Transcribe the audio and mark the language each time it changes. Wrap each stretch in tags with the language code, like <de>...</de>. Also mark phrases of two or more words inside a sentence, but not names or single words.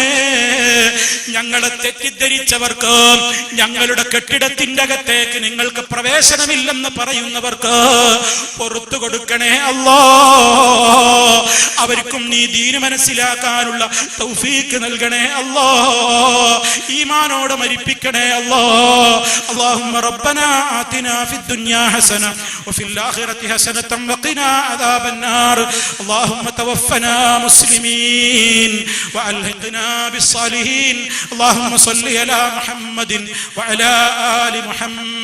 <ml>ഞങ്ങളെ തെറ്റിദ്ധരിച്ചവർക്ക്, ഞങ്ങളുടെ കെട്ടിടത്തിന്റെ അകത്തേക്ക് നിങ്ങൾക്ക് പ്രവേശനമില്ലെന്ന് പറയുന്നവർക്ക് പുറത്തു കൊടുക്കണേ അല്ലാ. അവർക്കും നീ ദീന് മനസ്സിലാക്കാനുള്ള തൗഫീഖ് നൽകണേ അല്ലാ. ഈമാനോടെ മരിപ്പിക്കണേ അല്ലാ.</ml> <ar>اللهم ربنا آتنا في الدنيا حسنة وفي الآخرة حسنة وقنا عذاب النار. اللهم توفنا مسلمين وألحقنا بالصالحين. اللهم صل على محمد وعلى آل محمد.</ar>